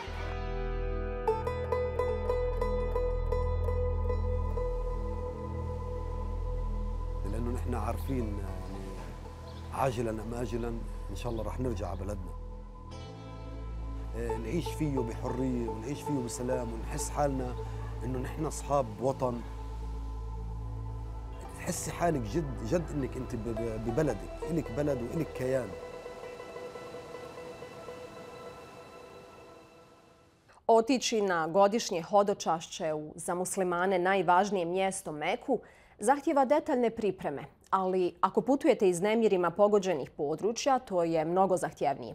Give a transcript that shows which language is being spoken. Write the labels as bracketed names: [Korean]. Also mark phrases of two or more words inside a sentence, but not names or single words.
[Arabic] لأنه نحن عارفين يعني عاجلا أم آجلا إن شاء الله رح نرجع على بلدنا، نعيش فيه بحرية ونعيش فيه بسلام ونحس حالنا إنه نحن أصحاب وطن. تحسي حالك جد جد إنك أنت ببلدك، إلك بلد وإلك كيان. [Bosnian] Otići na godišnje hodočašće u za muslimane najvažnije mjesto Meku zahtijeva detaljne pripreme, ali ako putujete iz nemirima pogođenih područja, to je mnogo zahtjevnije.